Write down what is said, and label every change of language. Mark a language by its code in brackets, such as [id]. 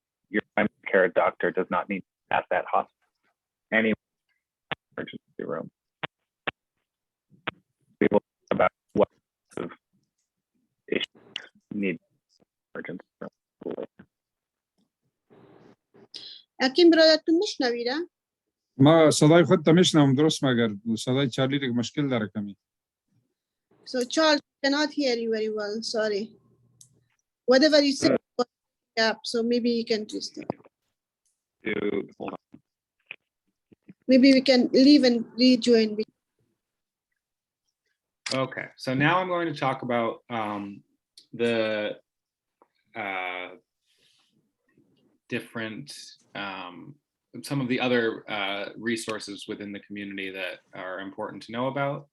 [en] Your primary care doctor does not need at that hospital. Any emergency room. We will talk about what sort of issues need emergency room. [fa] حکیم برادرتون میشنویده؟ ما صدای خودت میشنوم درست مگر صدای چارلی دیگه مشکل داره کمی. [en] So Charles cannot hear you very well. Sorry. Whatever you say, yeah. So maybe you can just. Hold on. Maybe we can leave and rejoin. Okay, so now I'm going to talk about the different, some of the other resources within the community that are important to know about.